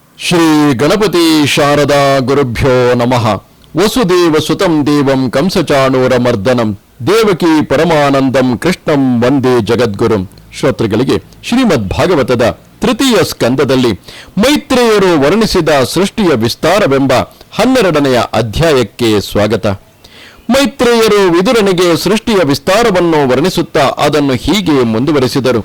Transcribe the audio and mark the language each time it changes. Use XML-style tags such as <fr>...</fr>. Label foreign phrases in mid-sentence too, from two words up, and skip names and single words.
<sa>ಶ್ರೀ ಗಣಪತಿ ಶಾರದಾ ಗುರುಭ್ಯೋ ನಮಃ. ವಸುದೇವ ಸುತಂ ದೇವಂ ಕಂಸಚಾಣೂರ ಮರ್ದನಂ ದೇವಕಿ ಪರಮಾನಂದಂ ಕೃಷ್ಣಂ ವಂದೇ ಜಗದ್ಗುರುಂ.</sa> <kn>ಶ್ರೋತೃಗಳಿಗೆ ಶ್ರೀಮದ್ ಭಾಗವತದ ತೃತೀಯ ಸ್ಕಂದದಲ್ಲಿ ಮೈತ್ರೇಯರು ವರ್ಣಿಸಿದ ಸೃಷ್ಟಿಯ ವಿಸ್ತಾರವೆಂಬ 12ನೆಯ ಅಧ್ಯಾಯಕ್ಕೆ ಸ್ವಾಗತ. ಮೈತ್ರೇಯರು ವಿದುರನಿಗೆ ಸೃಷ್ಟಿಯ ವಿಸ್ತಾರವನ್ನು ವರ್ಣಿಸುತ್ತಾ ಅದನ್ನು ಹೀಗೆ ಮುಂದುವರೆಸಿದರು.</kn>